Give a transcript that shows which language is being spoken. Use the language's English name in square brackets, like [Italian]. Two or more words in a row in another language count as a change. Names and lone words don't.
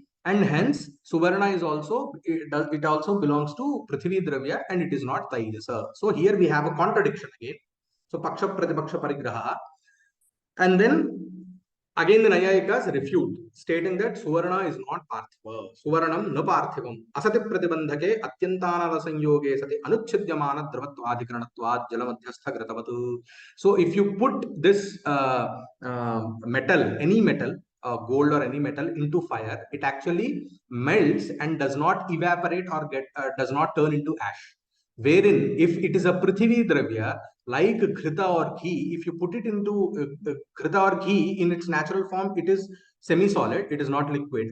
[English] And hence, Suvarna is also, it also belongs to [Sanskrit] Prithvi Dravya [English] and it is not Taijasa. So here we have a contradiction again. [Sanskrit] So Paksha Pratipaksha Parigraha. [English] And then again, the Nayayikas refute, stating that Suvarna is not Parthiva. [Sanskrit] Suvarnam na Parthivam. Asati Pratibandhake Atyantana Rasanyoge Sati Anuchidyamana Dravattvadikaranatvad Jalamadhyastha Gratavatu. [English] So if you put this metal, any metal, gold or any metal into fire, it actually melts and does not evaporate or does not turn into ash. Wherein, if it is a [Sanskrit] Prithvi Dravya, [English] like Ghrita or ghee, if you put it into Ghrita or ghee in its natural form, it is semi-solid, it is not liquid.